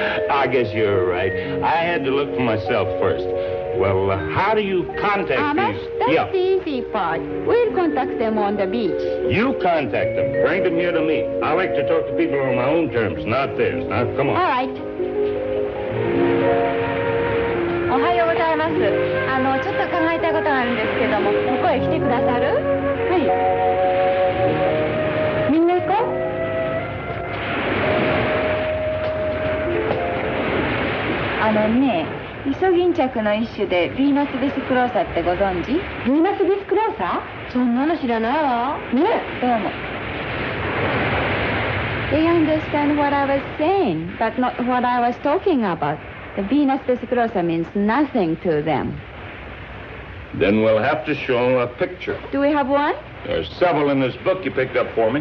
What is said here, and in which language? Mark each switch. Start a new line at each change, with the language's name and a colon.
English: I guess you're right. I had to look for myself first. Well, how do you contact Amas, these? that's the easy part. We'll contact them on the beach. You contact them. Bring them here to me. I like to talk to people on my own terms, not theirs. Now, come on. All right.
Japanese: おはようございます。ちょっと考えたいことがあるんですけども、ここへ来てくださる？はい。みんな行こう。ね、イソギンチャクの一種でヴィーナスビスクローサってご存知？ヴィーナスビスクローサ？そんなの知らないわ。ね、どうも。
English: They understand what I was saying, but not what I was talking about. The Venus vesiclosa means nothing to them. Then we'll have to show them a picture. Do we have one? There's several in this book you picked up for me.